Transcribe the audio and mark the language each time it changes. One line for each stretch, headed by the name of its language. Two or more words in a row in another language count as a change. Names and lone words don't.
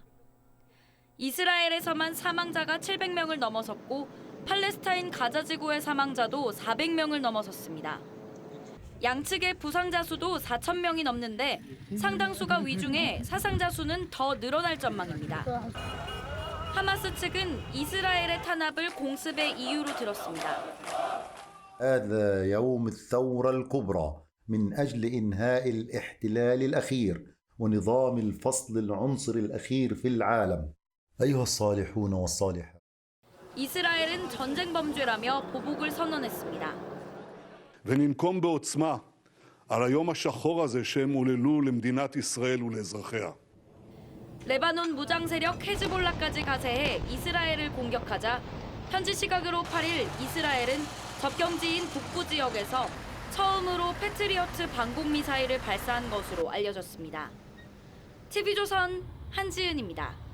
Korean: 이스라엘에서만 사망자가 700명을 넘어섰고 팔레스타인 가자 지구의 사망자도 400명을 넘어섰습니다. 양측의 부상자 수도 4,000명이 넘는데 상당수가 위중해 사상자 수는 더 늘어날 전망입니다. 하마스 측은 이스라엘의 탄압을 공습의 이유로 들었습니다.
Arabic: هذا يوم الثورة الكبرى من أجل إنهاء الاحتلال الأخير ونظام الفصل العنصري الأخير في العالم. أيها الصالحون والصالحات.
Korean: 이스라엘은 전쟁 범죄라며 보복을 선언했습니다.
Hebrew: וננקום בעוצמה על היום השחור הזה שהם עוללו למדינת ישראל ולאזרחיה.
Korean: 레바논 무장 세력 헤즈볼라까지 가세해 이스라엘을 공격하자 현지 시각으로 8일 이스라엘은 접경지인 북부 지역에서 처음으로 패트리어트 방공 미사일을 발사한 것으로 알려졌습니다. TV조선 한지은입니다.